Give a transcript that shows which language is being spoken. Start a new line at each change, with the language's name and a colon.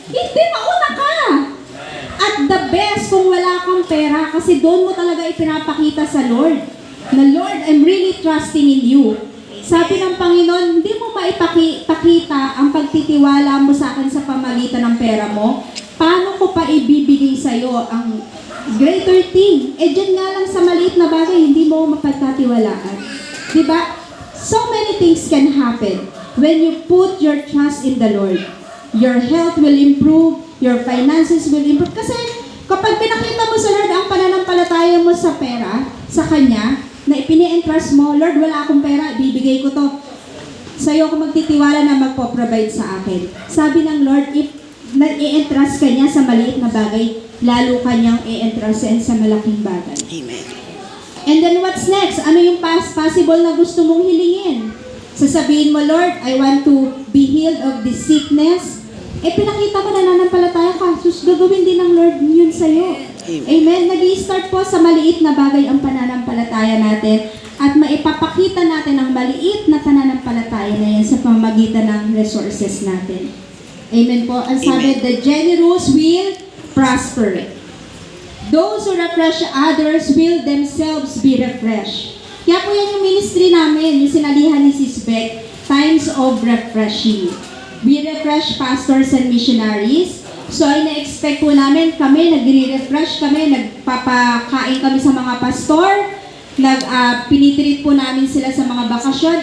Filipino: Hindi, mauna ka. At the best kung wala kang pera, kasi doon mo talaga ipinapakita sa Lord, na Lord,
English: I'm really trusting in you.
Filipino: Sabi ng Panginoon, hindi mo maipakita ang pagtitiwala mo sa akin sa pamagitan ng pera mo. Paano paano ko pa ibibigay sa'yo ang greater thing? Eh, dyan nga lang sa maliit na bagay, hindi mo mapagkatiwalaan. Diba?
English: So many things can happen when you put your trust in the Lord. Your health will improve, your finances will improve.
Filipino: Kasi kapag pinakita mo sa Lord ang pananampalataya mo sa pera, sa Kanya, na ipini-entrust mo, Lord, wala akong pera, ibibigay ko to. Sa'yo ako magtitiwala na magpo-provide sa akin. Sabi ng Lord, if i-entrust ka niya sa maliit na bagay, lalo kanyang i-entrusten sa malaking bagay. Amen.
English: And then what's next?
Filipino: Ano yung possible na gusto mong hilingin? Sasabihin mo,
English: Lord, I want to be healed of this sickness.
Filipino: Eh, pinakita ko na nananampalataya ka. Sus, gagawin din ng Lord yun sa'yo. Amen. Nag-i-start po sa maliit na bagay ang pananampalataya natin at maipapakita natin ang maliit na pananampalataya na yan sa pamamagitan ng resources natin. Amen po. Ang sabi, Amen.
English: the generous will prosper. Those who refresh others will themselves be refreshed.
Filipino: Kaya po yan yung ministry namin, yung sinalihan ni Sis Beck, Times of Refreshing.
English: We refresh pastors and missionaries.
Filipino: So, ina-expect po namin kami, nagre-refresh kami, nagpapakain kami sa mga pastor, pinitreat po namin sila sa mga bakasyon.